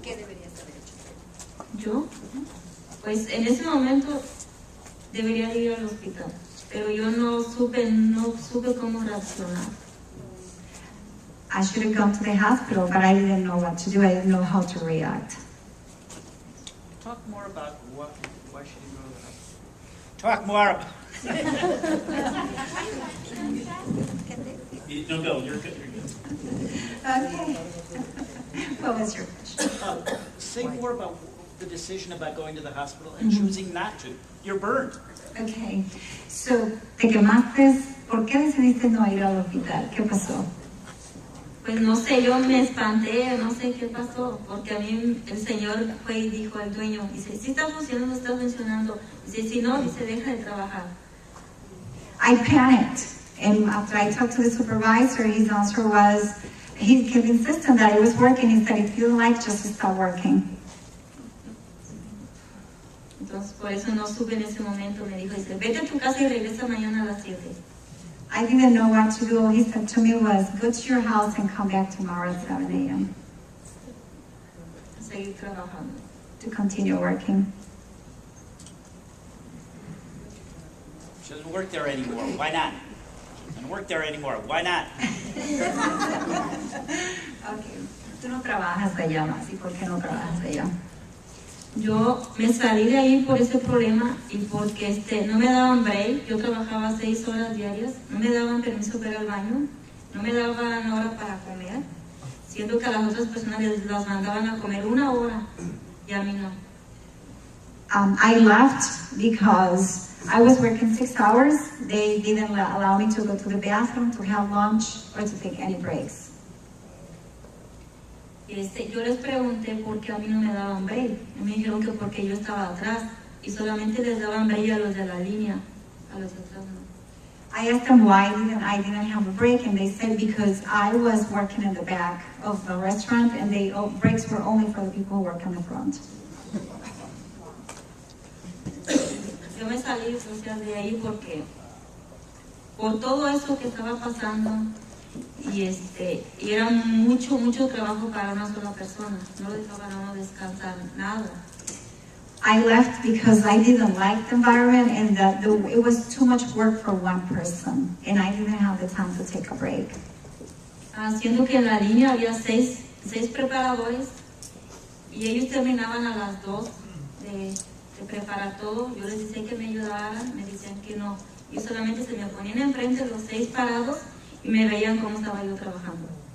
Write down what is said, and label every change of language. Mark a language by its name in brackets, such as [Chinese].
[Spanish] ¿Qué deberías haber hecho? ¿Yo? Pues en ese momento debería ir al hospital, pero yo no supe cómo reaccionar. [English] I should have gone to the hospital, but I didn't know what to do. I didn't know how to react. Talk more about why she didn't go to the hospital. Talk more. No, Bill, you're good. Okay. What was your question? Say more about the decision about going to the hospital and choosing not to. You're burned. [Spanish] Okay. So, te quemaste. ¿Por qué decidiste no ir al hospital? ¿Qué pasó? Pues no sé, yo me espanté, no sé qué pasó, porque a mí el señor fue y dijo al dueño, dice, si está funcionando, está funcionando, dice, si no, dice, deja de trabajar. [English] I panicked, and after I talked to the supervisor, his answer was, he kept insisting that it was working. He said, if you don't like, just stop working. [Spanish] Entonces, por eso no supe en ese momento, me dijo, dice, vete a tu casa y regresa mañana a las 7. [English] I didn't know what to do. All he said to me was, go to your house and come back tomorrow at 7 a.m. [Spanish] Seguir trabajando. [English] To continue working. She doesn't work there anymore. Why not? She doesn't work there anymore. Why not? Okay. [Spanish] Tú no trabajas allá más. ¿Y por qué no trabajas allá? Yo me salí de ahí por ese problema y porque no me daban break. Yo trabajaba 6 horas diarias, no me daban permiso para ir al baño, no me daban hora para comer, siendo que a las otras personas las mandaban a comer 1 hora y a mí no. [English] I left because I was working 6 hours. They didn't allow me to go to the bathroom, to have lunch, or to take any breaks. [Spanish] Yo les pregunté por qué a mí no me daban break. Y me dijeron que porque yo estaba atrás y solamente les daban break a los de la línea, a los de atrás no. [English] I asked them why I didn't have a break, and they said because I was working in the back of the restaurant, and breaks were only for the people who work in the front. [Spanish] Yo me salí de ahí porque por todo eso que estaba pasando y era mucho trabajo para una sola persona, no dejaban a uno descansar nada. [English] I left because I didn't like the environment, and that it was too much work for one person, and I didn't have the time to take a break. [Spanish] Haciendo que en la línea había seis preparadores y ellos terminaban a las 2 de preparar todo. Yo les decía que me ayudaran, me decían que no. Y solamente se me ponían enfrente los 6 parados y me veían cómo estaba yo trabajando.